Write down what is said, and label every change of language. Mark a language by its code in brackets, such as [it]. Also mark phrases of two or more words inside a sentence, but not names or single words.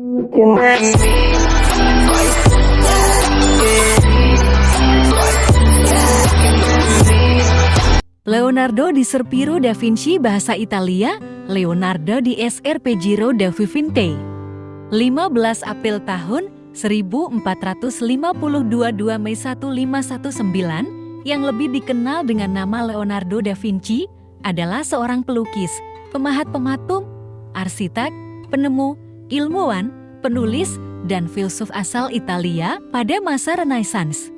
[en] looking at me. [id] Leonardo di Serpiero da Vinci bahasa Italia, Leonardo di Serpiero da Vinci. 15 April tahun 1452 2 Mei 1519, yang lebih dikenal dengan nama Leonardo da Vinci, adalah seorang pelukis, pemahat pematung, arsitek, penemu, ilmuwan, penulis, dan filsuf asal Italia pada masa Renaissance.